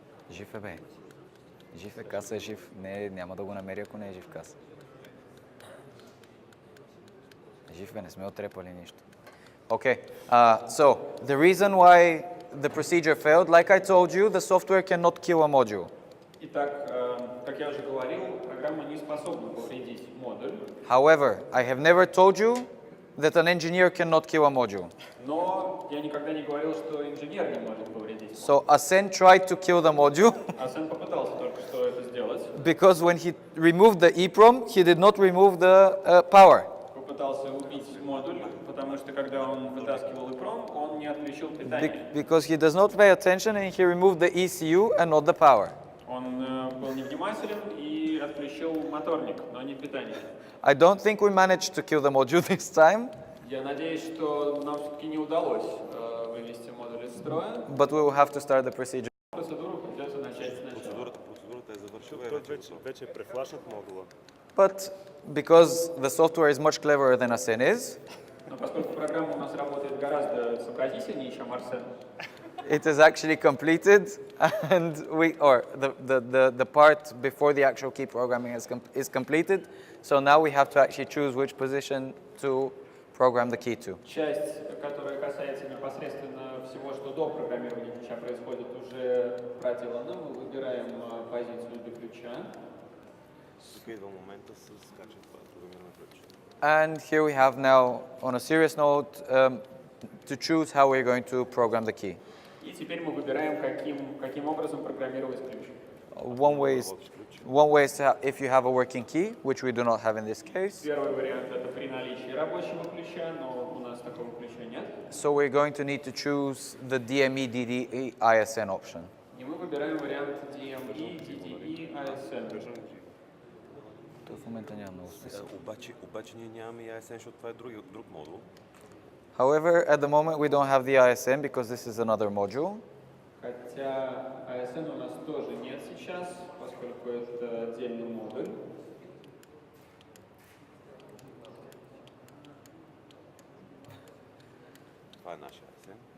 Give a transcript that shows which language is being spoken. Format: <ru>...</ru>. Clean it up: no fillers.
<bg>Жив е, бе. Жив е, Каса е жив. Не, няма да го намери, ако не е жив Каса. Жив бе, не сме отрепали нищо.</bg> <en>Okay, so the reason why the procedure failed. Like I told you, the software cannot kill a module.</en> <ru>Итак, как я уже говорил, программа не способна повредить модуль,</ru> <en>However, I have never told you that an engineer cannot kill a module.</en> <ru>но я никогда не говорил, что инженер не может повредить модуль.</ru> <en>So Asen tried to kill the module</en> <ru>Асен попытался только что это сделать.</ru> <en>because when he removed the EEPROM, he did not remove the power.</en> <ru>Попытался убить модуль, потому что когда он вытаскивал EEPROM, он не отключил питание.</ru> <en>Because he does not pay attention and he removed the ECU and not the power.</en> <ru>Он был невнимателен и отключил моторник, но не питание.</ru> <en>I don't think we managed to kill the module this time,</en> <ru>Я надеюсь, что нам все-таки не удалось вывести модуль из строя.</ru> <en>but we will have to start the procedure.</en> <ru>Процедуру придется начать сначала.</ru> <bg>Процедурата е завършила и вече е префлашнат модула.</bg> <en>But because the software is much cleverer than Asen is,</en> <ru>Но поскольку программа у нас работает гораздо сообразительнее, чем Арсен,</ru> <en>it is actually completed, and the part before the actual key programming is completed. So now we have to actually choose which position to program the key to.</en> <ru>часть, которая касается непосредственно всего, что до программирования ключа происходит, уже проделана. Мы выбираем позицию для ключа.</ru> <bg>Тук идва момента с качване това програмиране ключ.</bg> <en>And here we have now, on a serious note, to choose how we're going to program the key.</en> <ru>И теперь мы выбираем, каким образом программировать ключ.</ru> <en>One way is if you have a working key, which we do not have in this case.</en> <ru>Первый вариант – это при наличии рабочего ключа, но у нас такого ключа нет.</ru> <en>So we're going to need to choose the DME DDE ISN option.</en> <ru>И мы выбираем вариант DME, DDE, ASN.</ru> <bg>В момента няма много смисъл. Обаче ние нямаме и ISN, защото това е друг модул.</bg> <en>However, at the moment we don't have the ISN because this is another module.</en> <ru>Хотя ASN у нас тоже нет сейчас, поскольку это отдельный модуль.</ru> <bg>Това е нашия ISN.</bg>